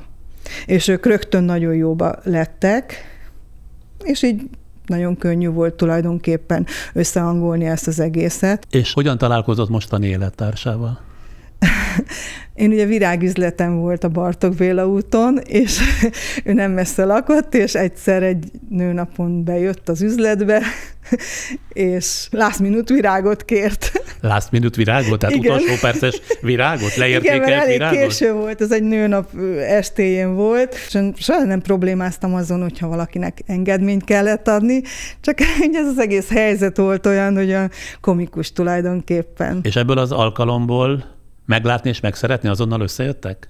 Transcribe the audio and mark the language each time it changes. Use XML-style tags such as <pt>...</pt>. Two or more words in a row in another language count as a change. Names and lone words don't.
<hu>És ők rögtön nagyon jóba lettek, és így nagyon könnyű volt tulajdonképpen összehangolni ezt az egészet. És hogyan találkozott mostani élettársával? Én ugye virágüzletem volt a Bartók Béla úton, és ő nem messze lakott, és egyszer egy nőnapon bejött az üzletbe, és</hu> <en>last minute</en> <hu>virágot kért.</hu> <en>Last minute</en> <hu>virágot? Tehát Igen. utolsó perces virágot? Leértékelt igen, mert virágot? elég késő volt, ez egy nőnap estéjén volt, és soha nem problémáztam azon, hogyha valakinek engedményt kellett adni, csak ez az egész helyzet volt olyan, hogy a komikus tulajdonképpen. És ebből az alkalomból meglátni és megszeretni azonnal összejöttek?</hu>